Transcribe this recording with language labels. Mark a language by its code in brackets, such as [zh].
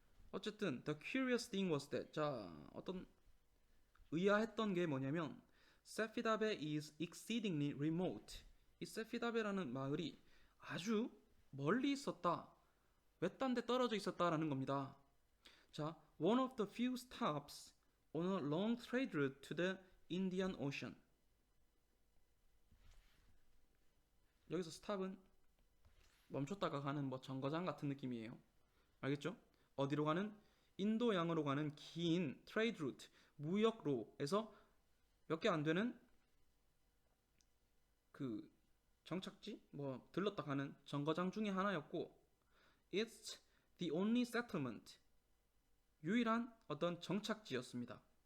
[en] 어쨌든 the curious thing was that, [ko] 자, 어떤 의아했던 게 뭐냐면 [en] 세피다베 is exceedingly remote. [ko] 이 세피다베라는 마을이 아주 멀리 있었다. 외딴 데 떨어져 있었다라는 겁니다. [en] 자, one of the few stops on a long trade route to the Indian Ocean. [ko] 여기서 스탑은 멈췄다가 가는 뭐 정거장 같은 느낌이에요. 알겠죠? 어디로 가는? 인도양으로 가는 긴 트레이드 루트, 무역로에서 몇 개 안 되는 그 정착지, 뭐 들렀다 가는 정거장 중에 하나였고, [en] it's the only settlement, [ko] 유일한 어떤 정착지였습니다.